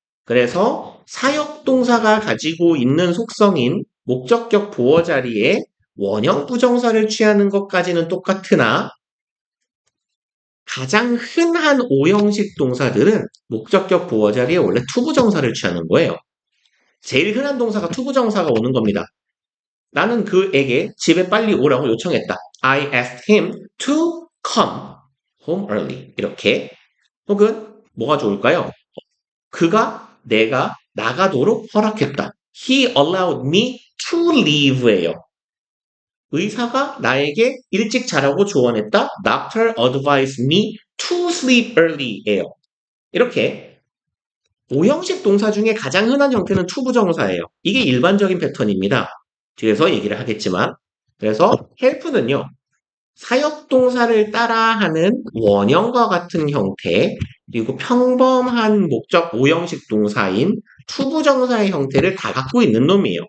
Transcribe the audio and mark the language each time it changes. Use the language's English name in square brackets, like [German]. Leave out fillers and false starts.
[Korean] 그래서 사역동사가 가지고 있는 속성인 목적격 보어 자리에 원형 부정사를 취하는 것까지는 똑같으나 가장 흔한 오형식 동사들은 목적격 보어 자리에 원래 투부정사를 취하는 거예요. 제일 흔한 동사가 투부정사가 오는 겁니다. 나는 그에게 집에 빨리 오라고 요청했다. [English] I asked him to come home early. [Korean] 이렇게. 혹은 뭐가 좋을까요? 그가 내가 나가도록 허락했다. [English] He allowed me to leave예요. [Korean] 의사가 나에게 일찍 자라고 조언했다. [English] Doctor advised me to sleep early예요. [Korean] 이렇게 오형식 동사 중에 가장 흔한 형태는 투부정사예요. 이게 일반적인 패턴입니다. 뒤에서 얘기를 하겠지만 그래서 help는요. 사역동사를 따라하는 원형과 같은 형태 그리고 평범한 목적 오형식 동사인 투부정사의 형태를 다 갖고 있는 놈이에요.